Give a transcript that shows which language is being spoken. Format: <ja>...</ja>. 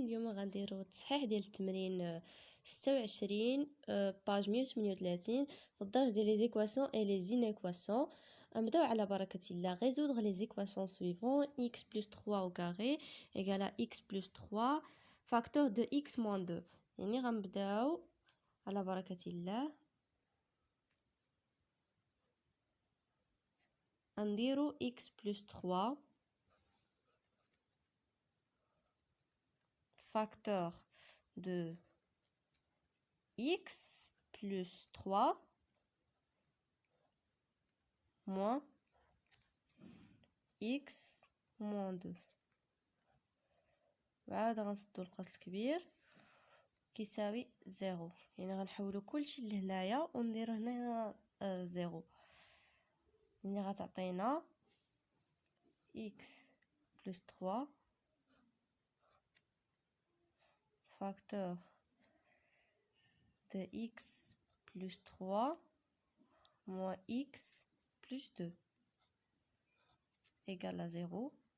<ar>اليوم غنديرو التصحيح ديال التمرين 26 باج 138 في الدرج ديال لي زيكواسيون اي لي زينيكواسيون. نبداو على بركه الله.</ar> <fr>résoudre les équations suivantes: x plus 3 au carré égale à x plus 3 facteur de x moins 2.</fr> <ar>يعني غنبداو على بركه الله نديرو</ar> <fr>x plus 3 facteur de x plus 3 moins x moins 2.</fr> <ar>وعاد غنسدو القوس الكبير كيساوي 0. يعني غنحولو كلشي لهنايا ونديرو هنا 0. يعني غتعطينا</ar> <fr>x plus 3 facteur de x plus 3 moins x plus 2 égale à 0.</fr>